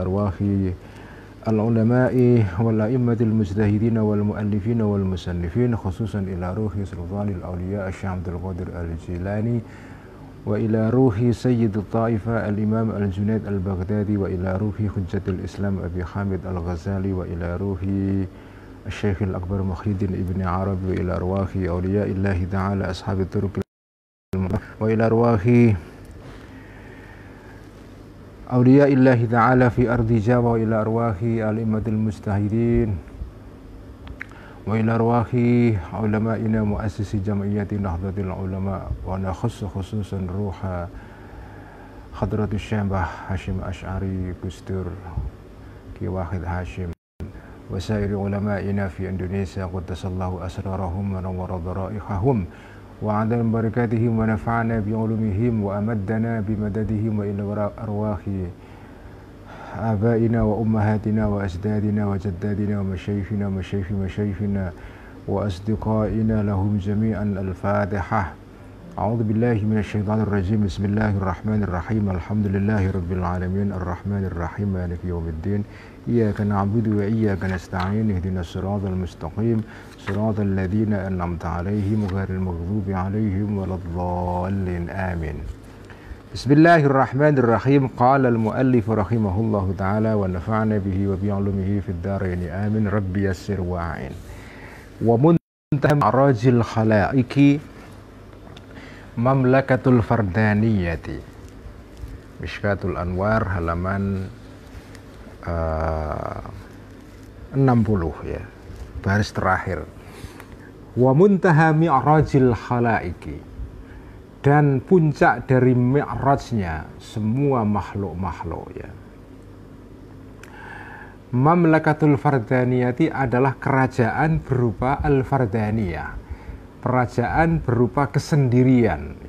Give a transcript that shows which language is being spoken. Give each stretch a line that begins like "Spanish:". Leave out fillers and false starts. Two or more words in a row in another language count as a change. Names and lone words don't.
Arabic: أرواح العلماء والأئمة المجتهدين والمؤلفين والمصنفين، خصوصا إلى روح سلطان الأولياء الشيخ عبد القادر الجيلاني وإلى روح سيد الطائفة الإمام الجنيد البغدادي وإلى روح حجة الإسلام أبي حامد الغزالي وإلى روح الشيخ الأكبر محيي الدين ابن عربي وإلى أرواح أولياء الله تعالى أصحاب الطرق وإلى أرواح أولياء الله تعالى في أرض جاوة وإلى أرواح الأئمة المجتهدين وإلى أرواح علمائنا مؤسسي جمعية نهضة العلماء ونخص خصوصا روح حضرة الشيخ هاشم أشعري غوستور كي واحد هاشم وسائر علمائنا في إندونيسيا قدس الله أسرارهم ونور ضرائحهم وأدام بركاتهم ونفعنا بعلومهم وأمدنا بمددهم وإلى أرواح آبائنا وأمهاتنا وأجدادنا وجداتنا ومشايخنا ومشايخنا وأصدقائنا لهم جميعا. Al-Fatihah. أعوذ بالله من الشيطان الرجيم. بسم الله الرحمن الرحيم. الحمد لله رب العالمين الرحمن الرحيم مالك يوم الدين. إياك نعبد وإياك نستعين. اهدنا الصراط المستقيم صراط الذين أنعمت عليهم غير المغضوب عليهم ولا الضالين. Amin. بسم الله الرحمن الرحيم. قال المؤلف رحمه الله تعالى ونفعنا به وبعلومه في الدارين. آمين. رب يسر وأعن. ومنتهى معراج الخلائق مملكة الفردانية.
Indonesian: Mishkatul Anwar halaman 60 ya, baris terakhir.
Arabic: ومنتهى معراج الخلائق,
Indonesian: dan puncak dari mi'rajnya semua makhluk-makhluk ya.
Arabic: مملكة الفردانية
Indonesian: adalah kerajaan berupa al-fardaniyah, kerajaan berupa kesendirian ya.